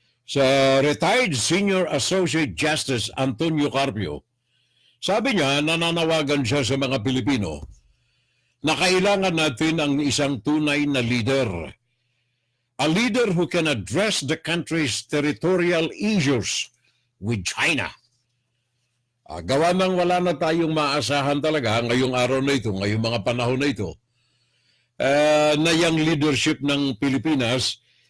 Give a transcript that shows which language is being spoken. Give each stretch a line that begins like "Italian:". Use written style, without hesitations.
Filipino: Sa retired senior associate justice Antonio Carpio, sabi niya, nananawagan siya sa mga Pilipino na kailangan natin ang isang tunay na leader.
English: A leader who can address the country's territorial issues with China.
Filipino: Gawa nang wala na tayong maasahan talaga ngayong araw na ito, ngayong mga panahon na ito, na yung leadership ng Pilipinas,